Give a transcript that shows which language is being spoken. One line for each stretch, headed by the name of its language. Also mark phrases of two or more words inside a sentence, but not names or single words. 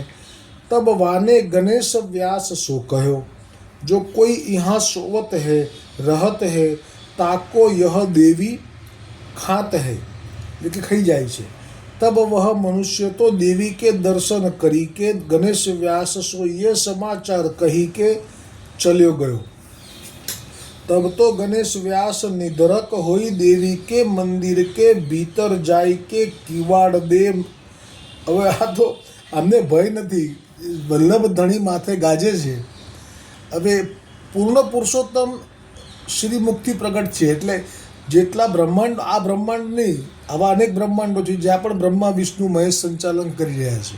Braj: तब वाने गणेश व्यास सो कहो, जो कोई यहाँ सोवत है रहत है, ताको यह देवी खात है, लेकिन खाई जाए छे. तब वह मनुष्य तो देवी के दर्शन करी के गणेश व्यास सो ये समाचार कही के चल्यो गयो. तब तो गणेश व्यास निधरक होई देवी के मंदिर के भीतर जाय के किवाड़ दे.
Gujarati: હવે આ તો અમને ભય નથી, વલ્લભ ધણી માથે ગાજે છે. હવે પૂર્ણ પુરુષોત્તમ શ્રી મુક્તિ પ્રગટ છે, એટલે જેટલા બ્રહ્માંડ, આ બ્રહ્માંડ નહીં, આવા અનેક બ્રહ્માંડો છે જ્યાં પણ બ્રહ્મા વિષ્ણુ મહેશ સંચાલન કરી રહ્યા છે.